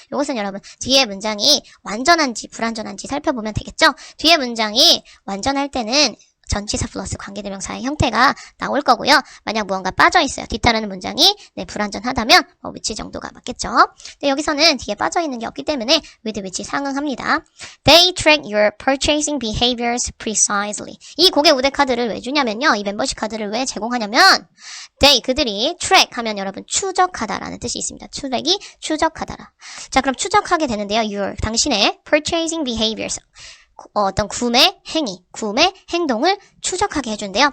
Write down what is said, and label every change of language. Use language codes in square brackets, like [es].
[ko] 이것은 여러분 뒤에 문장이 완전한지 불완전한지 살펴보면 되겠죠. 뒤에 문장이 완전할 때는 전치사 플러스 관계대명사의 형태가 나올 거고요. 만약 무언가 빠져 있어요. 뒤따르는 문장이 불완전하다면 which 정도가 맞겠죠. 근데 여기서는 뒤에 빠져 있는 게 없기 때문에 with which 상응합니다. [en] They track your purchasing behaviors precisely. [ko] 이 고객 우대 카드를 왜 주냐면요. 이 멤버십 카드를 왜 제공하냐면 they 그들이 track 하면 여러분 추적하다라는 뜻이 있습니다. 트랙이 추적하다라. 자, 그럼 추적하게 되는데요. your 당신의 [en] purchasing behaviors [ko] 어떤 구매 행위, 구매 행동을 추적하게 해준대요.